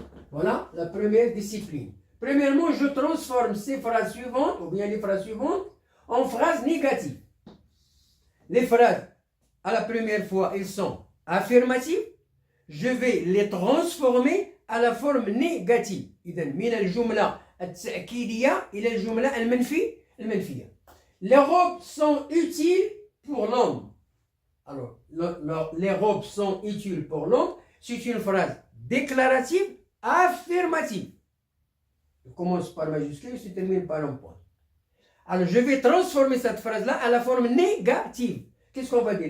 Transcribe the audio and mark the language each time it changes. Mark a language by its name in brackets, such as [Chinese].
[French] Voilà la première discipline. Premièrement, je transforme ces phrases suivantes, ou bien les phrases suivantes, en phrases négatives. Les phrases, à la première fois, elles sont affirmatives. Je vais les transformer à la forme négative. [Arabic] إذا من الجملة التأكيدية إلى الجملة المنفية. [French] Les robes sont utiles pour l'homme. Alors, les robes sont utiles pour l'homme. C'est une phrase déclarative, affirmative. Je commence par majuscule, je termine par un point. Alors, je vais transformer cette phrase-là à la forme négative. Qu'est-ce qu'on va dire?